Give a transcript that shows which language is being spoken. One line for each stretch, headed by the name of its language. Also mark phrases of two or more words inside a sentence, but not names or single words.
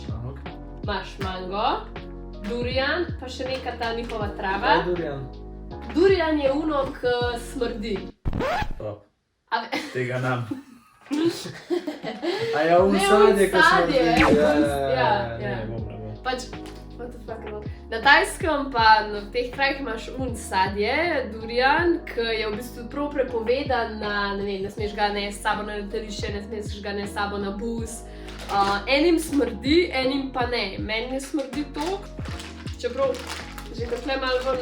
Slovenian: Imaš mango, durian, pa še neka ta njihova trava. Kaj je durian? Durian je ono, ki smrdi. Top. A ve... Tega nam. A ja, Ne, sadje, ko smo sadje, bili. ja. Ne bom. Pač,
English: what the fuck
Slovenian: je bilo? Na Tajskem pa v teh krajih imaš sadje, durian, ki je v bistvu prav prepovedan na, ne vem, ne smeš ga nesti s sabo na letališče, ne smeš ga nesti s sabo na bus. Enim smrdi, enim pa ne. Meni ne smrdi toliko, čeprav že kot tle malo ven.